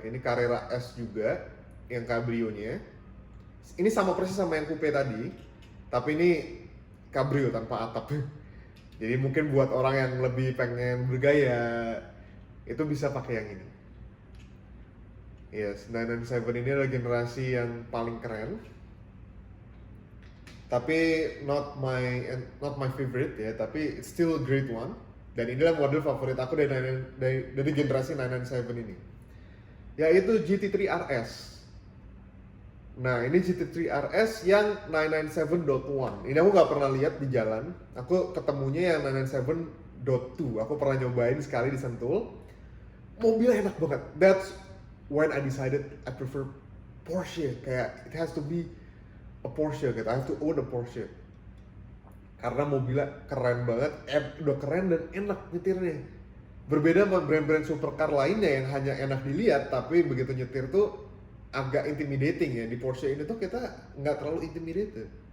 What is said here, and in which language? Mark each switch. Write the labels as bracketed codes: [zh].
[id] Ini Carrera S juga yang Cabrio-nya. Ini sama persis sama yang coupe tadi. Tapi ini Cabrio tanpa atap. Jadi mungkin buat orang yang lebih pengen bergaya, itu bisa pakai yang ini. [en] Yes, [id] 997 ini adalah generasi yang paling keren. Tapi [en] not my favorite [id] ya, tapi [en] it's still a great one. [id] Dan inilah model favorit aku dari generasi 997 ini. Yaitu GT3 RS. Nah, ini GT3 RS yang 997.1. Ini aku nggak pernah lihat di jalan. Aku ketemunya yang 997.2. Aku pernah nyobain sekali di Sentul. Mobilnya enak banget. [en] That's when I decided I prefer Porsche. [id] Kayak [en] it has to be a Porsche [id] gitu. [en] I have to own a Porsche. [id] Karena mobilnya keren banget, udah keren dan enak nyetirnya. Berbeda sama brand-brand supercar lainnya yang hanya enak dilihat, tapi begitu nyetir tuh agak intimidating ya. Di Porsche ini tuh kita nggak terlalu intimidated.